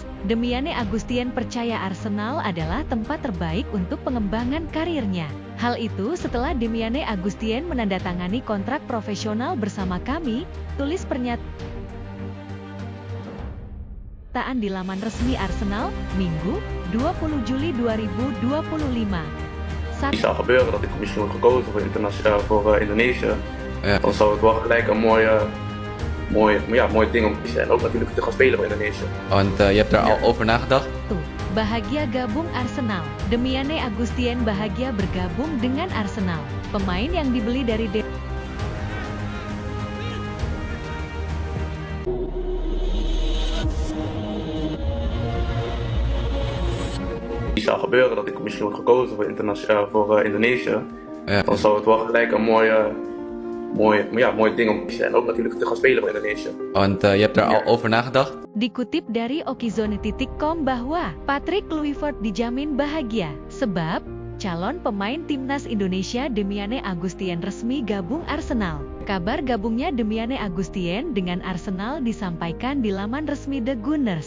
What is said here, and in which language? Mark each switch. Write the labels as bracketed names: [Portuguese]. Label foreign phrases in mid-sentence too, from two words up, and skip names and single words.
[Indonesian] Demiane Agustien percaya Arsenal adalah tempat terbaik untuk pengembangan karirnya. Hal itu setelah Demiane Agustien menandatangani kontrak profesional bersama kami, tulis pernyataan di laman resmi Arsenal, Minggu, 20 Juli 2025. [Dutch] Zou gebeuren dat ik misschien word gekozen voor Indonesië, Ja. dan zou het wel gelijk een mooi ding om te kiezen. En ook natuurlijk te gaan spelen voor Indonesië. Want je hebt er al over nagedacht? [Indonesian] Bahagia gabung Arsenal. Demiane Agustien bahagia bergabung dengan Arsenal. Pemain yang dibeli dari [Dutch] Zou gebeuren dat ik misschien word gekozen voor Indonesië, Ja. dan zou het wel gelijk een mooi ding om te kiezen. En ook natuurlijk te gaan spelen voor Indonesië. Want je hebt er al over nagedacht? [Indonesian] Dikutip dari okizone.com bahwa Patrick Kluivert dijamin bahagia sebab calon pemain timnas Indonesia Demiane Agustien resmi gabung Arsenal. Kabar gabungnya Demiane Agustien dengan Arsenal disampaikan di laman resmi The Gunners.